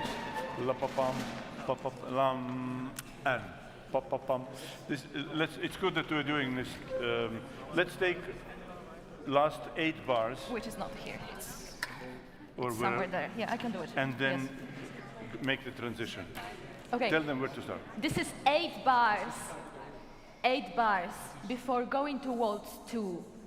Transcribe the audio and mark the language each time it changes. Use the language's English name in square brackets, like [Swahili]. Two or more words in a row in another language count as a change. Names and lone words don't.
[English] La pa pam, pa pa lam, and pa pa pam. This it's good that we're doing this. Let's take last 8 bars. Which is not here. It's Or somewhere where, there. Yeah, I can do it. and then Yes. make the transition. Okay. Tell them where to start. This is 8 bars. 8 bars before going to waltz 2.